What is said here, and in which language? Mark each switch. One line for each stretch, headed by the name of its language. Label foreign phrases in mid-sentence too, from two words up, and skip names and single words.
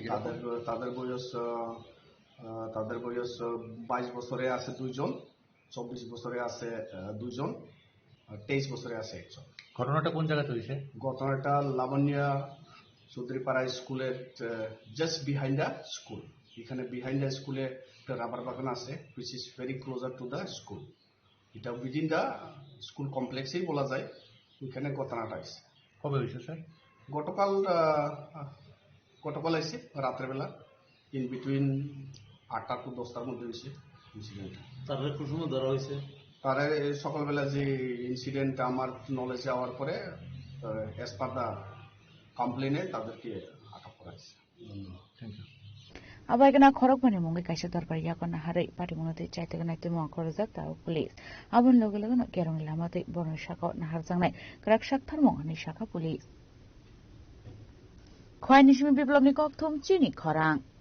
Bangla: তাদের বয়স 22 বছরে আছে 2 জন, 24 বছরে আছে 2 জন, 23 বছরে আছে 1 জন। ঘটনাটা কোন জায়গাতে হয়েছে? ঘটনাটা লাবণ্য চৌধুরীপাড়া স্কুলের
English: just behind the school.
Bangla: এখানে
English: behind the school
Bangla: একটা রাবার বাগান আছে,
English: which is very closer to the school.
Bangla: এটা
English: within the school complex
Bangla: বলা যায়। ওইখানে ঘটনাটা আছে। কবে হয়েছে স্যার? গতকাল আছে রাত্রেবেলা,
English: in between
Bangla: 8টা to 10টার মধ্যে হয়েছে ইনসিডেন্ট। তারপরে কোন সময় ধরা হয়েছে? তারা সকালবেলা যে ইনসিডেন্ট আমার নলেজ যাওয়ার পরে
English: as per the complaint
Bangla: তাদেরকে আটক করা হয়েছে।
English: thank you.
Kok Borok: Abaikana khorok bani mungi kaisa darbar yakona harai pati munati chaite gana timo korojak ta police abon loge loge gerong lamate bono shaka nahar jangnai krak shak tharmo ani shaka police khwai nishimi biplobni kokthum chini khorang